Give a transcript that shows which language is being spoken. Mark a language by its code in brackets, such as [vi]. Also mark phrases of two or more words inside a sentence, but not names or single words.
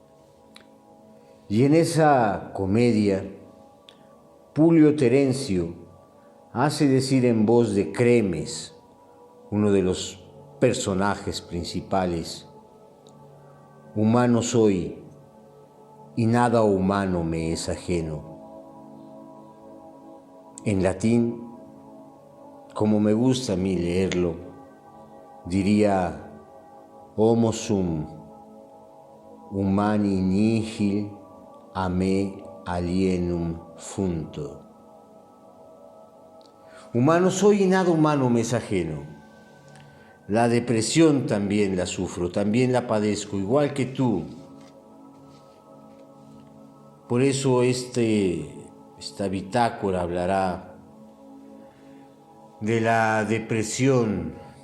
[es] Y en esa comedia, Publio Terencio hace decir en voz de Cremes, uno de los personajes principales: humano soy y nada humano me es ajeno. En latín, como me gusta a mí leerlo, diría [la] homo sum humani nihil a me alienum funto. [es] Humano soy y nada humano me es ajeno. La depresión también la sufro, también la padezco, igual que tú. Por eso esta bitácora hablará de la depresión